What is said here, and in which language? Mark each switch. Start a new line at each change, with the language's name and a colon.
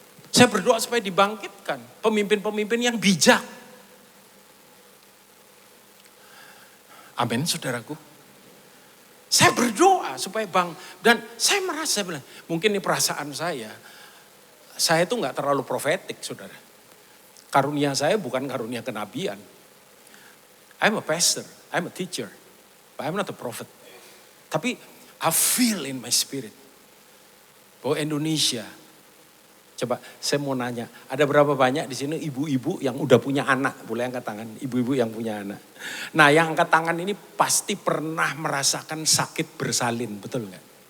Indonesian: Saya berdoa supaya dibangkitkan pemimpin-pemimpin yang bijak. Amin, saudaraku. Saya berdoa supaya dan saya merasa, mungkin ini perasaan saya itu nggak terlalu profetik, saudara. Karunia saya bukan karunia kenabian.
English: I'm a pastor, I'm a teacher, but I'm not a prophet.
Indonesian: Tapi
English: I feel in my spirit
Indonesian: bahwa Indonesia, coba saya mau nanya, ada berapa banyak di sini ibu-ibu yang udah punya anak? Boleh angkat tangan, ibu-ibu yang punya anak. Nah yang angkat tangan ini pasti pernah merasakan sakit bersalin, betul nggak?